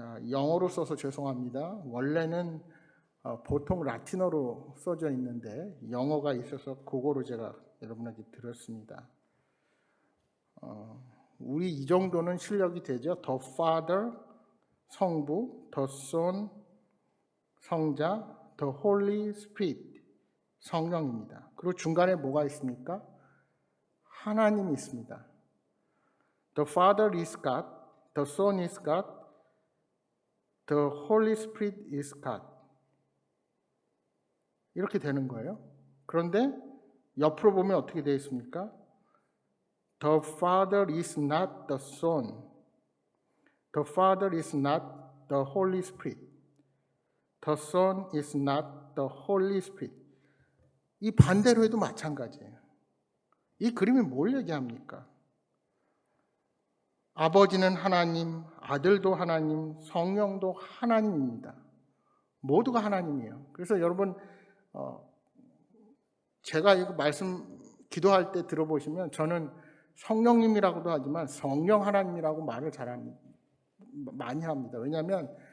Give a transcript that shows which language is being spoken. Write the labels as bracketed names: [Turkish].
[Korean] 영어로 써서 죄송합니다. 원래는 보통 라틴어로 써져 있는데 영어가 있어서 그거로 제가 여러분에게 드렸습니다. 우리 이 정도는 실력이 되죠. [English] The Father, 성부, The Son, 성자, The Holy Spirit, 성령입니다. [Korean] 그리고 중간에 뭐가 있습니까? 하나님이 있습니다. [English] The Father is God, The Son is God, The Holy Spirit is God. [Korean] 이렇게 되는 거예요. 그런데 옆으로 보면 어떻게 되어 있습니까? [English] The Father is not the Son. The Father is not the Holy Spirit. The Son is not the Holy Spirit. [Korean] 이 반대로 해도 마찬가지예요. 이 그림이 뭘 얘기합니까? 아버지는 하나님, 아들도 하나님, 성령도 하나님입니다. 모두가 하나님이에요. 그래서 여러분 제가 이거 말씀 기도할 때 들어보시면 저는 성령님이라고도 하지만 성령 하나님이라고 말을 많이 합니다. 왜냐하면